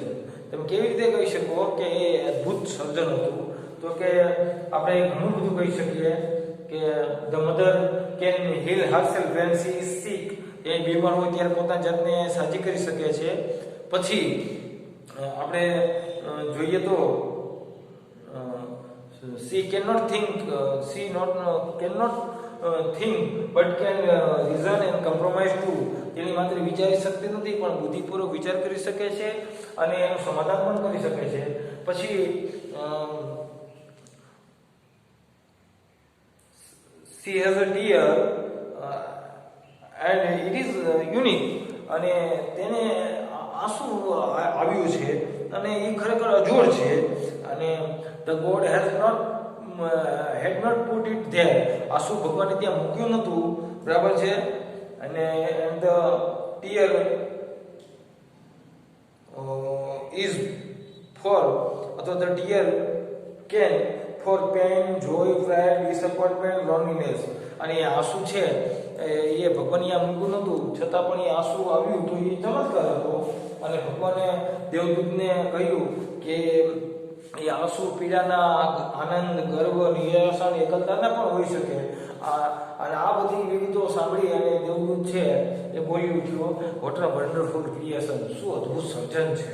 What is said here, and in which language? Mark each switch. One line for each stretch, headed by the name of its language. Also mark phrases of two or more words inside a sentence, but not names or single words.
Gujarati: તમે કેવી રીતે કહી શકો કે એ અદ્ભુત સર્જન હતું? તો કે આપણે ઘણું બધું કહી શકીએ કે
English: the mother can heal herself when she is sick.
Gujarati: એ બીમાર હોય ત્યારે પોતાની જાતને સાજી કરી શકે છે. પછી આપણે જોઈએ તો
English: she cannot think, cannot think but can reason and compromise too.
Gujarati: તેની માત્ર વિચારી શકતી નથી પણ બુદ્ધિપૂર્વક વિચાર કરી શકે છે અને એનું સમાધાન પણ કરી શકે છે.
English: પછી she has a tear and it is unique.
Gujarati: અને તેને આંસુ આવ્યું છે અને એ ખરેખર અજોડ છે.
English: અને the God had not put it there.
Gujarati: આંસુ ભગવાને ત્યાં મૂક્યું નહોતું. બરાબર છે.
English: અને and the tear is for, અથવા the tear can for pain, joy, pride, disappointment, loneliness.
Gujarati: અને એ આંસુ છે એ ભગવાન અહીંયા મૂક્યું નહોતું, છતાં પણ એ આંસુ આવ્યું તો એ ચમત્કાર હતો. અને ભગવાને દેવદૂતને કહ્યું કે એ આંસુ પીડાના, આનંદ, ગર્વ, નિરાશા અને એકલતાના પણ હોઈ શકે. અને આ બધી વિગતો સાંભળી અને દેવદૂત છે એ બોલી ઉઠ્યો,
English: what a wonderful creation,
Gujarati: શું અદ્ભુત સર્જન છે.